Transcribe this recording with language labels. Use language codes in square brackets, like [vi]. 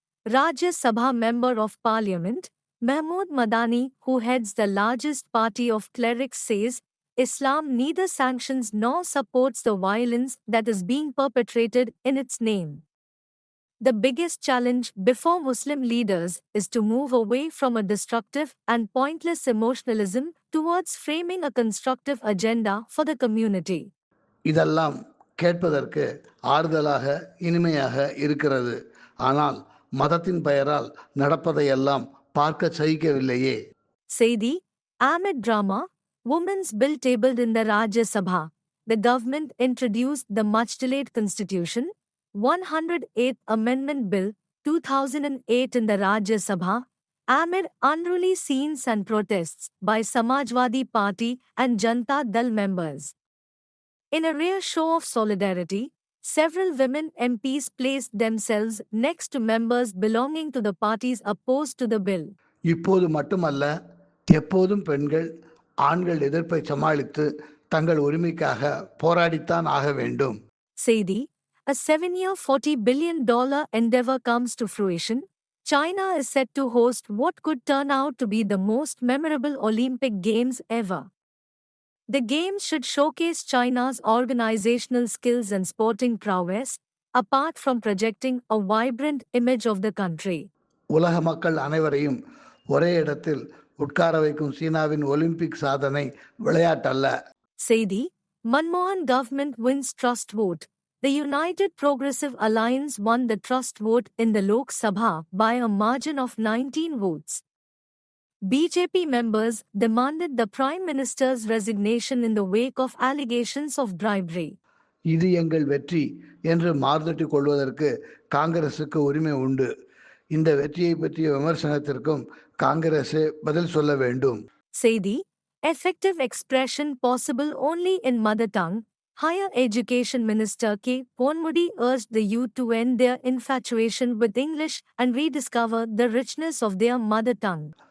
[en] Rajya Sabha Member of Parliament, Mahmood Madani, who heads the largest party of clerics, says Islam neither sanctions nor supports the violence that is being perpetrated in its name. The biggest challenge before Muslim leaders is to move away from a destructive and pointless emotionalism towards framing a constructive agenda for the community. [ta] இதெல்லாம் கேட்பதற்கு ஆறுதலாக இனிமையாக இருக்கிறது. ஆனால் மதத்தின் பெயரால் நடப்பதையெல்லாம் பார்க்க சகிக்கவில்லையே. [en] செய்தி: Amid drama, Women's Bill tabled in the Rajya Sabha. The government introduced the much-delayed Constitution 108th Amendment Bill 2008 in the Rajya Sabha amid unruly scenes and protests by Samajwadi Party and Janata Dal members. In a rare show of solidarity, several women MPs placed themselves next to members belonging to the parties opposed to the bill. [ta] இப்போது மட்டுமல்ல, எப்போதும் பெண்கள் ஆண்கள் எதிர்ப்பை சமாளித்து தங்கள் உரிமைக்காக போராடித்தான் ஆக வேண்டும். [en] செய்தி: A 7-year $40 billion endeavor comes to fruition. China is set to host what could turn out to be the most memorable Olympic Games ever. The Games should showcase China's organizational skills and sporting prowess, apart from projecting a vibrant image of the country. [ta] உலக மக்கள் அனைவரையும் ஒரே இடத்தில் உட்கார வைக்கும் சீனாவின் Olympic சாதனை விளையாட்டல்ல. [en] செய்தி: Manmohan government wins trust vote. The United Progressive Alliance won the trust vote in the Lok Sabha by a margin of 19 votes. BJP members demanded the Prime Minister's resignation in the wake of allegations of bribery. [ta] இது எங்கள் வெற்றி என்று மார்தட்டிக் கொள்வதற்கு காங்கிரசுக்கு உரிமை உண்டு. இந்த வெற்றியை பற்றிய விமர்சனத்திற்கும் காங்கிரசே பதில் சொல்ல வேண்டும். [en] செய்தி: Effective expression possible only in mother tongue. Higher Education Minister K. Ponmudi urged the youth to end their infatuation with English and rediscover the richness of their mother tongue.